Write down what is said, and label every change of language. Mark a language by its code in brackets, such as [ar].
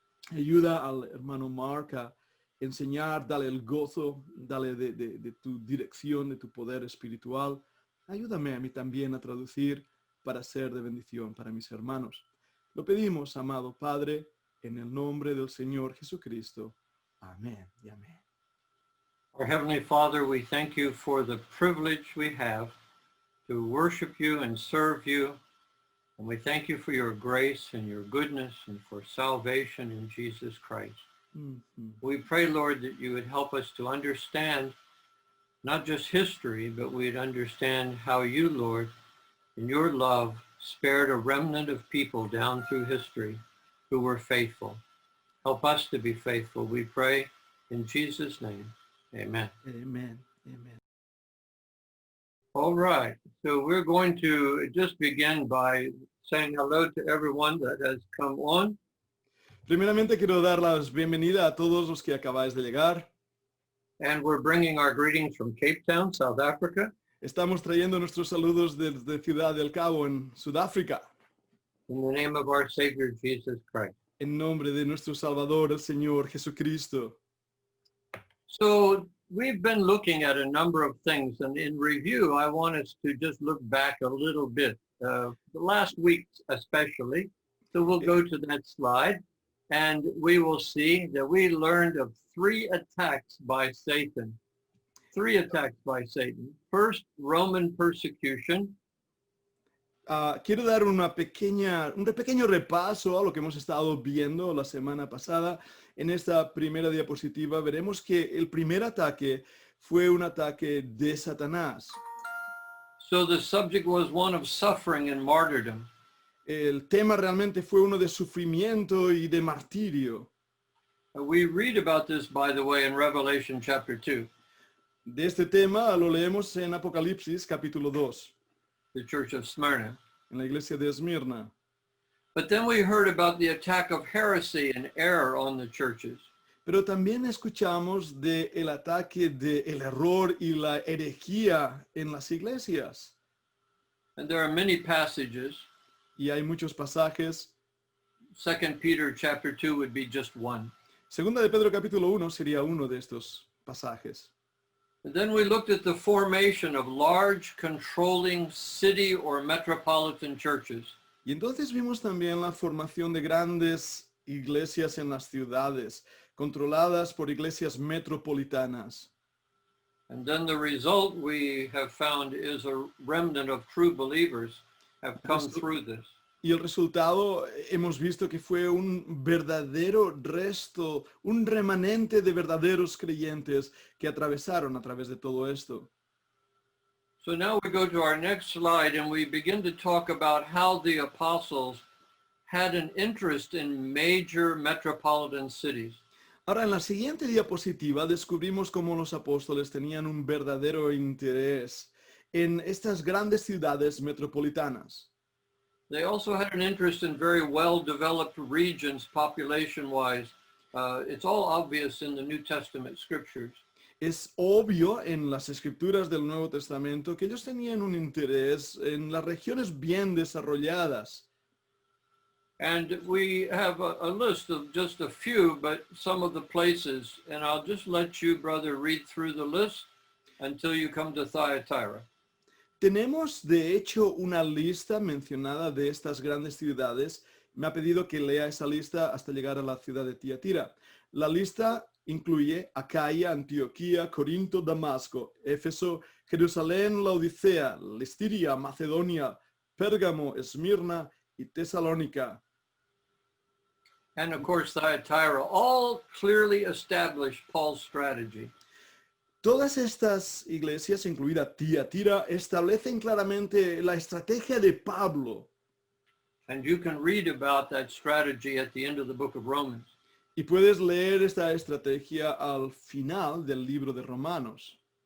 [es] Ayuda al hermano Mark a enseñar, dale el gozo, dale de tu dirección, de tu poder espiritual. Ayúdame a mí también a traducir para ser de bendición para mis hermanos. Lo pedimos, amado Padre, en el nombre del Señor Jesucristo. Amén y amén. [en] Our Heavenly Father, we thank you for the privilege we have to worship you and serve you. And we thank you for your grace and your goodness and for salvation in Jesus Christ. Mm-hmm. We pray, Lord, that you would help us to understand not just history, but we'd understand how you, Lord, in your love, spared a remnant of people down through history who were faithful. Help us to be faithful, we pray in Jesus' name. Amen. Amen. Amen. All right, so we're going to just begin by saying hello to everyone that has come on. [es] Primeramente quiero dar la bienvenida a todos los que acabáis de llegar. [en] And we're bringing our greetings from Cape Town, South Africa. [es] Estamos trayendo nuestros saludos desde Ciudad del Cabo en Sudáfrica. [en] In the name of our Savior, Jesus Christ. [es] En nombre de nuestro Salvador, el Señor Jesucristo. [en] So we've been looking at a number of things, and in review, I want us to just look back a little bit, the last week especially. So we'll go to that slide, and we will see that we learned of 3 attacks by Satan. 3 attacks by Satan. First, Roman persecution. [es] Quiero dar un pequeño repaso a lo que hemos estado viendo la semana pasada. En esta primera diapositiva veremos que el primer ataque fue un ataque de Satanás. [en] So the subject was one of suffering and martyrdom. [es] El tema realmente fue uno de sufrimiento y de martirio. [en] We read about this, by the way, in Revelation chapter 2. [es] De este tema lo leemos en Apocalipsis capítulo 2. [en] The church of Smyrna. [es] En la iglesia de Esmirna. [en] But then we heard about the attack of heresy and error on the churches. [es] Pero también escuchamos de el ataque de el error y la herejía en las iglesias. [en] And there are many passages. [es] Y hay muchos pasajes. [en] 2 Peter chapter 2 would be just one. [es] Segunda de Pedro capítulo 1 sería uno de estos pasajes. [en] And then we looked at the formation of large controlling city or metropolitan churches. [es] Y entonces vimos también la formación de grandes iglesias en las ciudades, controladas por iglesias metropolitanas. [en] And then the result we have found is a remnant of true believers have come through this. [es] Y el resultado hemos visto que fue un verdadero resto, un remanente de verdaderos creyentes que atravesaron a través de todo esto. [en] So now we go to our next slide and we begin to talk about how the apostles had an interest in major metropolitan cities. [es] Ahora, en la siguiente diapositiva descubrimos cómo los apóstoles tenían un verdadero interés en estas grandes ciudades metropolitanas. [en] They also had an interest in very well-developed regions population-wise. It's all obvious in the New Testament scriptures. [es] Es obvio en las escrituras del Nuevo Testamento que ellos tenían un interés en las regiones bien desarrolladas. [en] And we have a list of just a few, but some of the places, and I'll just let you, brother, read through the list until you come to Thyatira. [es] Tenemos, de hecho, una lista mencionada de estas grandes ciudades. Me ha pedido que lea esa lista hasta llegar a la ciudad de Tiatira. La lista incluye Acaya, Antioquía, Corinto, Damasco, Éfeso, Jerusalén, Laodicea, Listiria, Macedonia, Pérgamo, Esmirna y Tesalónica. [en] And of course, Thyatira, all clearly established Paul's strategy. [es] Todas estas iglesias, incluida Tiatira, establecen claramente la estrategia de Pablo. [en] And you can read about that strategy at the end of the book of Romans. [es] Y puedes leer esta estrategia al final del libro de Romanos.